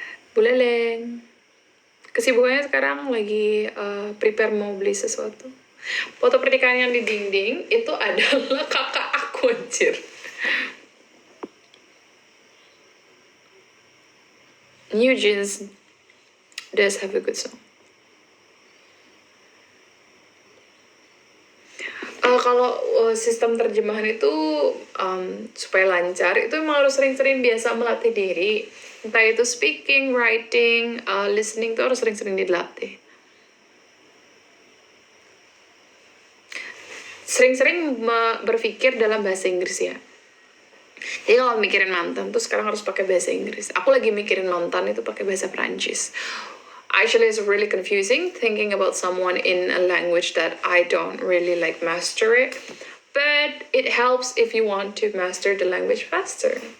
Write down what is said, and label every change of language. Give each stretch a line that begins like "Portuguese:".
Indonesian: Buleleng. Kesibukannya sekarang lagi prepare mau beli sesuatu. Foto pernikahan yang di dinding itu adalah kakak aku, anjir.
English: New Jeans does have a good song.
Indonesian: Kalau sistem terjemahan itu supaya lancar, itu emang harus sering-sering biasa melatih diri. Entah itu speaking, writing, listening itu harus sering-sering dilatih. Sering-sering berpikir dalam bahasa Inggris ya. Jadi kalau mikirin mantan tuh sekarang harus pakai bahasa Inggris. Aku lagi mikirin mantan itu pakai bahasa Prancis.
English: Actually, it's really confusing thinking about someone in a language that I don't really like master it. But it helps if you want to master the language faster.